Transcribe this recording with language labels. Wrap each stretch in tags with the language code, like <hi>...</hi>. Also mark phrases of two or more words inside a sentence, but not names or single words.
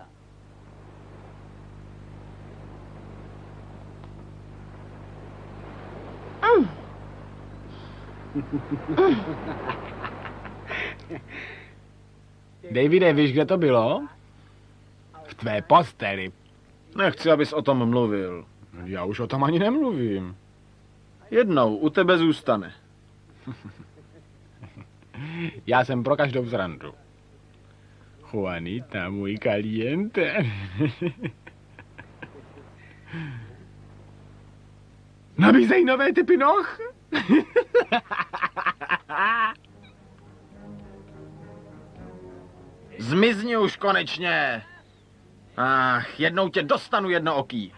<cs>Davide, víš, kde to bylo? V tvé posteli. Nechci, abys o tom mluvil. Já už o tom ani nemluvím. Jednou u tebe zůstane. Já jsem pro každou srandu.</cs> <es>Juanita, muy caliente.</es> <cs>Nabízej nové typy noh? Zmizni už konečně. Ach, jednou tě dostanu jednooký.</cs>